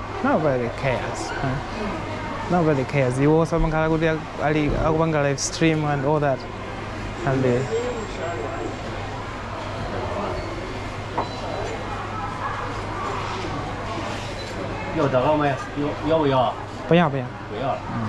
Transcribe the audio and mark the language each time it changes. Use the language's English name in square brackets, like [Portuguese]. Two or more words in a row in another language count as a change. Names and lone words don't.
[Nyanja] Iwo samakhala kuti ali akupanga [English] live stream and all that. [Nyanja] And [Chinese] 要这个没？要不要？不要。不要了。